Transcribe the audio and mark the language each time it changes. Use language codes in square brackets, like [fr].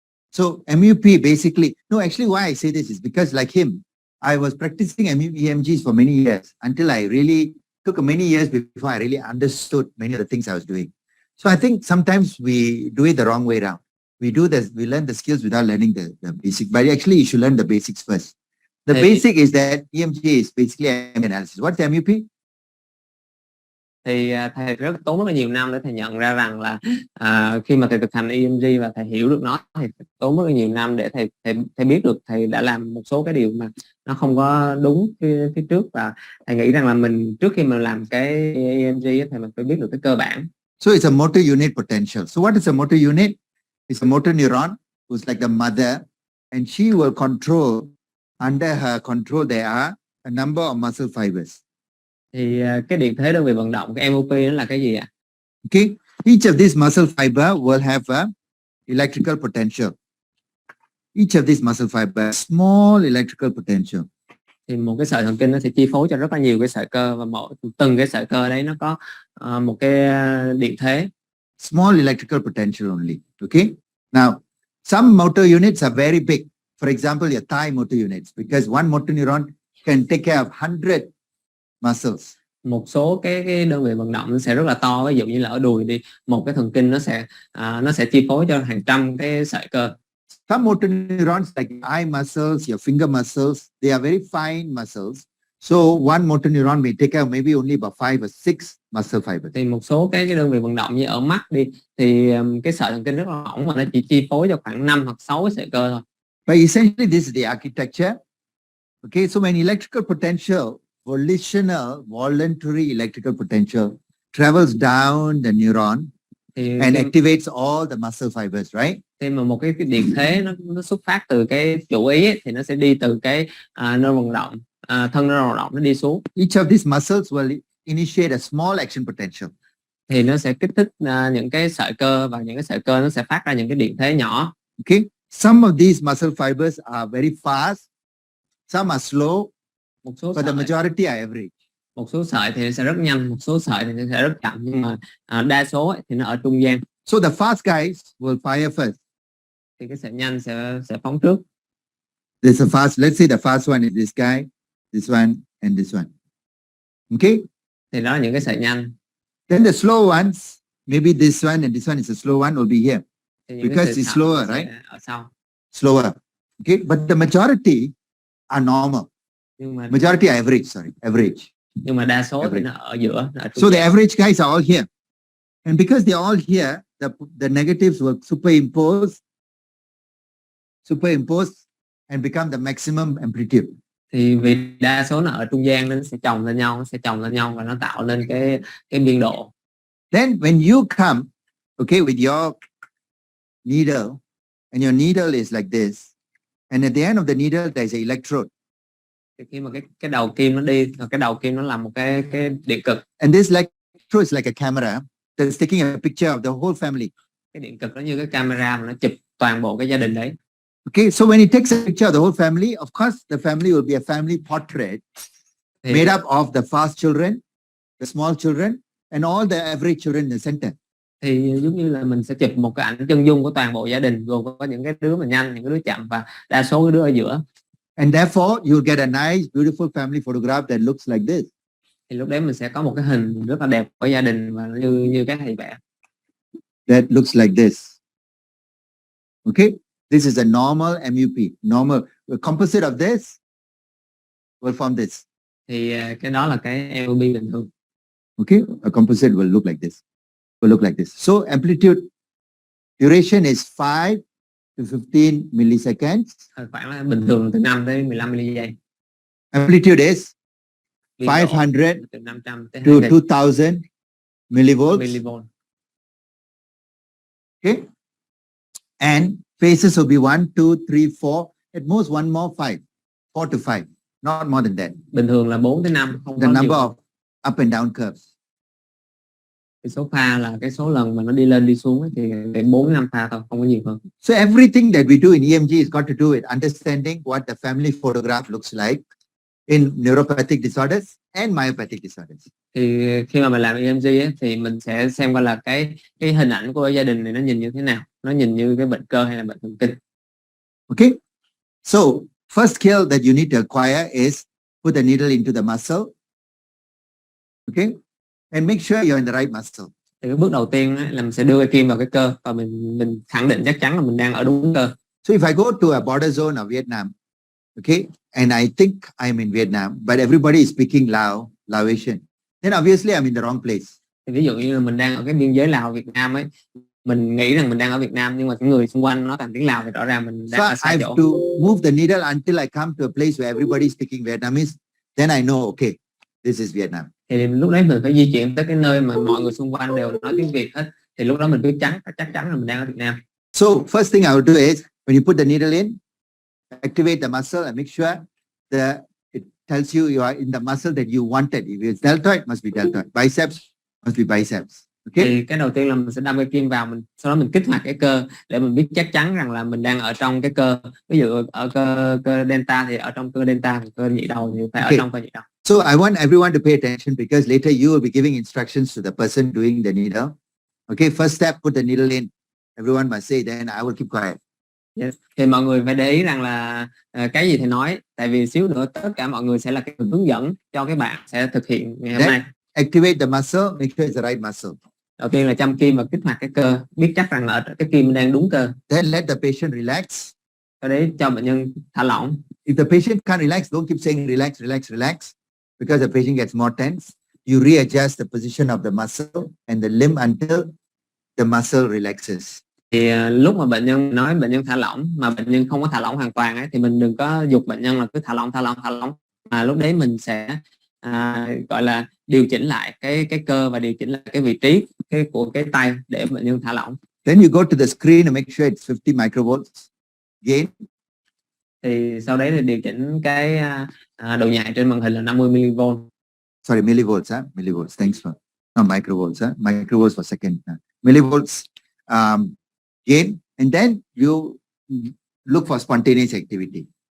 [en] So MUP basically, no, actually why I say this is because like him, I was practicing EMGs for many years until I really took many years before I really understood many of the things I was doing. So I think sometimes we do it the wrong way around. We learn the skills without learning the basic, but actually you should learn the basics first. The basic is that EMG is basically analysis. What's MUP? [vi] Thì thầy tốn rất là nhiều năm để thầy nhận ra rằng là khi mà thầy thực hành EMG và thầy hiểu được nó thì tốn rất là nhiều năm để thầy biết được thầy đã làm một số cái điều mà nó không có đúng phía trước, và thầy nghĩ rằng là mình trước khi mình làm cái EMG thì mình phải biết được cái cơ bản. [en] So it's a motor unit potential. So what is a motor unit? It's a motor neuron who's like the mother, and she will control, under her control there are a number of muscle fibers. [vi] Thì cái điện thế đơn vị vận động, cái MOP đó là cái gì ạ? [en] Okay, each of these muscle fiber will have a electrical potential. Each of these muscle fiber, small electrical potential. [vi] Thì một cái sợi thần kinh nó sẽ chi phối cho rất là nhiều cái sợi cơ, và từng cái sợi cơ đấy nó có một cái điện thế. [en] Small electrical potential only. Okay. Now, some motor units are very big. For example, your thigh motor units, because one motor neuron can take care of 100 muscles. [vi] Một số cái đơn vị vận động nó sẽ rất là to, ví dụ như là ở đùi đi, một cái thần kinh nó sẽ chi phối cho hàng trăm cái sợi cơ. [en] Some motor neurons like eye muscles, your finger muscles, they are very fine muscles. So one motor neuron may take care of maybe only about 5 or 6 muscle fibers. [vi] Thì một số cái đơn vị vận động như ở mắt đi, thì cái sợi thần kinh rất là mỏng mà nó chỉ chi phối cho khoảng 5 hoặc 6 cái sợi cơ thôi. [en] But essentially this is the architecture. Okay, so when electrical potential, volitional, voluntary electrical potential travels down the neuron and activates all the muscle fibers, right? [vi] Khi mà một cái điện thế nó xuất phát từ cái chủ ý ấy, thì nó sẽ đi từ cái nơ vận động, thân nơ vận động nó đi xuống. [en] Each of these muscles will initiate a small action potential. [vi] Thì nó sẽ kích thích những cái sợi cơ, và những cái sợi cơ nó sẽ phát ra những cái điện thế nhỏ. [en] Okay, some of these muscle fibers are very fast, some are slow, but the majority are average. [vi] Một số sợi thì sẽ rất nhanh, một số sợi thì sẽ rất chậm, nhưng mà đa số thì nó ở trung gian. [en] So the fast guys will fire first. [vi] Thì cái sợi nhanh sẽ phóng trước. [en] There's a fast. Let's say the fast one is this guy, this one, and this one. Okay. [vi] Thì đó là những cái sợi nhanh. [en] Then the slow ones, maybe this one and this one is a slow one, will be here because it's slower, right? [vi] Ở sau. [en] Slower. Okay. But the majority are normal. [vi] Nhưng mà [en] majority are average. Sorry, average. [vi] Nhưng mà đa số thì nó ở giữa. [en] So the average guys are all here, and because they're all here, the negatives will superimpose and become the maximum amplitude. [vi] Thì vì đa số nó ở trung gian nên nó sẽ chồng lên nhau, và nó tạo nên cái biên độ. [en] Then when you come, okay, with your needle, and your needle is like this, and at the end of the needle there is an electrode. [vi] Thì khi mà cái đầu kim nó đi, cái đầu kim nó là một cái điện cực. [en] And this electrode is like a camera that's taking a picture of the whole family. [vi] Cái điện cực nó như cái camera mà nó chụp toàn bộ cái gia đình đấy. [en] Okay, so when it takes a picture of the whole family, of course the family will be a family portrait made up of the fast children, the small children, and all the average children in the center. [vi] Thì giống như là mình sẽ chụp một cái ảnh chân dung của toàn bộ gia đình, gồm có những cái đứa mà nhanh, những cái đứa chậm, và đa số cái đứa ở giữa. [en] And therefore you'll get a nice, beautiful family photograph that looks like this. [vi] Thì lúc đấy mình sẽ có một cái hình rất là đẹp của gia đình, và như cái thầy vẽ. [en] That looks like this. Okay, this is a normal MUP. Normal. The composite of this will form this. [vi] Thì cái đó là cái MUP bình thường. [en] Okay, a composite will look like this. So amplitude duration is 5 to 15 milliseconds. [vi] Khoảng là bình thường từ 5 tới 15 giây. [en] Amplitude is [vi] Biên độ [en] 500 [vi] từ 500 tới [en] to 2000 2000 millivolts. [vi] millivolt. [en] Okay, and phases will be 1, 2, 3, 4, at most one more 5, 4 to 5, not more than that. [vi] Bình thường là 4 tới 5, không [en] The [vi] có [en] number [vi] nhiều. [en] of up and down curves. [vi] Cái số pha là cái số lần mà nó đi lên đi xuống ấy, thì 4 5 pha thôi, không có nhiều hơn. [en] So everything that we do in EMG is got to do with understanding what the family photograph looks like in neuropathic disorders and myopathic disorders. [vi] Thì khi mà mình làm EMG ấy, thì mình sẽ xem coi là cái hình ảnh của gia đình này nó nhìn như thế nào, nó nhìn như cái bệnh cơ hay là bệnh thần kinh. [en] Okay, so first skill that you need to acquire is put the needle into the muscle. Okay, and make sure you're in the right muscle. [vi] Thì cái bước đầu tiên ấy, là mình sẽ đưa cái kim vào cái cơ và mình khẳng định chắc chắn là mình đang ở đúng cơ. [en] So if I go to a border zone of Vietnam, okay, and I think I'm in Vietnam, but everybody is speaking Laotian, then obviously I'm in the wrong place. [vi] Thì ví dụ như là mình đang ở cái biên giới Lào Việt Nam ấy, mình nghĩ rằng mình đang ở Việt Nam nhưng mà những người xung quanh nói bằng tiếng Lào thì rõ ràng mình đang [en] So [vi] ở [en] I [vi] sai [en] have [vi] chỗ. [en] to move the needle until I come to a place where everybody is speaking Vietnamese. Then I know, okay, this is Vietnam. [vi] Thì lúc đấy mình phải di chuyển tới cái nơi mà mọi người xung quanh đều nói tiếng Việt hết. Thì lúc đó mình biết chắc chắn là mình đang ở Việt Nam. [en] So first thing I will do is when you put the needle in, activate the muscle and make sure that it tells you are in the muscle that you wanted. If it's deltoid, must be deltoid. Biceps must be biceps. Okay. [vi] Thì cái đầu tiên là mình sẽ đâm cái kim vào, sau đó mình kích hoạt cái cơ để mình biết chắc chắn rằng là mình đang ở trong cái cơ. Ví dụ ở cơ delta thì ở trong cơ delta, cơ nhị đầu thì phải ở trong cơ nhị đầu. [en] So I want everyone to pay attention because later you will be giving instructions to the person doing the needle. Okay, first step, put the needle in. Everyone must say, then I will keep quiet. Yes. [vi] Thì mọi người phải để ý rằng là cái gì thì nói, tại vì xíu nữa tất cả mọi người sẽ là cái hướng dẫn cho các bạn sẽ thực hiện ngày hôm nay. [en] Activate the muscle, make sure it's the right muscle. [vi] Đầu tiên là châm kim và kích hoạt cái cơ, biết chắc rằng là ở cái kim đang đúng cơ. [en] Then let the patient relax. [vi] Sau đấy cho bệnh nhân thả lỏng. [en] If the patient can't relax, don't keep saying relax, relax, relax, because the patient gets more tense. You readjust the position of the muscle and the limb until the muscle relaxes. [vi] Thì lúc mà bệnh nhân nói bệnh nhân thả lỏng mà bệnh nhân không có thả lỏng hoàn toàn ấy, thì mình đừng có giục bệnh nhân là cứ thả lỏng. Mà lúc đấy mình sẽ gọi là điều chỉnh lại cái cơ và điều chỉnh lại cái vị trí của cái tay để bệnh nhân thả lỏng. [en] Then you go to the screen and make sure it's 50 microvolts gain. [vi] Thì sau đấy thì điều chỉnh cái độ nhạy trên màn hình là 50 mV. [en] Sorry, millivolts, millivolts. Thanks for not microvolts, microvolts for second. Millivolts gain, and then you look for spontaneous activity.